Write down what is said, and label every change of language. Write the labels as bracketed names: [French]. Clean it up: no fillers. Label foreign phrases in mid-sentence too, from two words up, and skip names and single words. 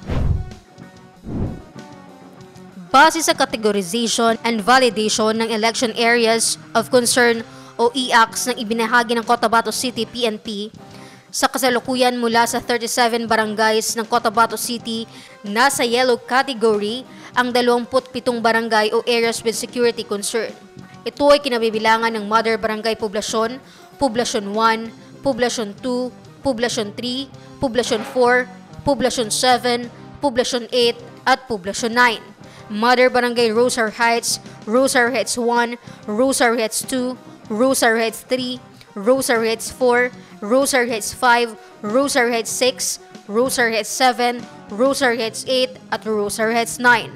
[Filipino] Base sa categorization and validation ng Election Areas of Concern o EACs ng ibinahagi ng Cotabato City PNP, sa kasalukuyan mula sa 37 barangays ng Cotabato City nasa yellow category ang 27 barangay o areas with security concern. Ito ay kinabibilangan ng Mother Barangay Poblacion, Poblacion 1, Poblacion 2, Poblacion 3, Poblacion 4, Poblacion 7, Poblacion 8 at Poblacion 9. Mother Barangay Rosar Heights, Rosar Heights 1, Rosar Heights 2, Rosar Heights 3, Rosar Heights 4, Rosar Heights 5, Rosar Heights 6, Rosar Heights 7, Rosar Heights 8 at Rosar Heights 9.